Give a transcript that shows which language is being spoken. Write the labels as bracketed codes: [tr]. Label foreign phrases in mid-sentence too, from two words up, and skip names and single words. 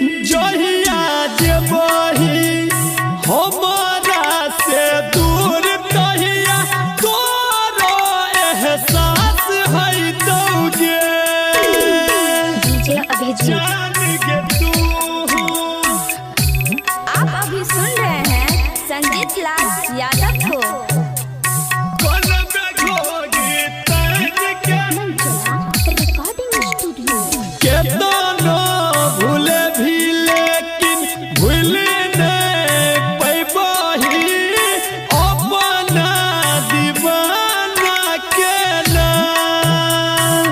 [anp] जहिया जेबही हमारा से दूर तहिया तोरो एहसास है तोगे [hi] डीजे अभिजीत। [anp] जान गे तू [hi] आप अभी सुन रहे हैं संजीत लाल यादव को। [anp] कौन बेघोगी तन के [en] recording studio. [anp] केतनो भूले भी लेकिन भूल नहीं पैबही अपना दीवाना के नाम।